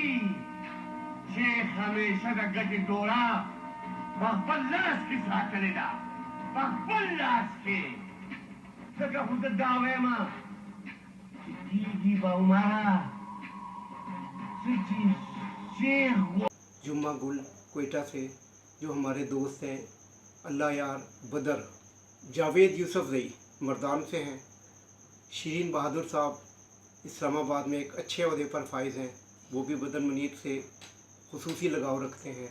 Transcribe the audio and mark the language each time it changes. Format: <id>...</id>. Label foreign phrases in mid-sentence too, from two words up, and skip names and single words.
<ps>شیخ همیشه د ګټې ډوره په خپل لاس کې ساتلې ده، په خپل لاس کې. ځکه خو زه دا وایم چې کېږي به عمره څه چې شیخ</ps> <ur>جمعہ گل کوئٹہ سے جو ہمارے دوست ہیں اللہ یار بدر. جاوید یوسف زئی مردان سے ہیں. شیرین بہادر صاحب اسلام آباد میں ایک اچھے عہدے پر فائز ہیں، وہ بھی بدر منیر سے خصوصی لگاؤ رکھتے ہیں.</ur>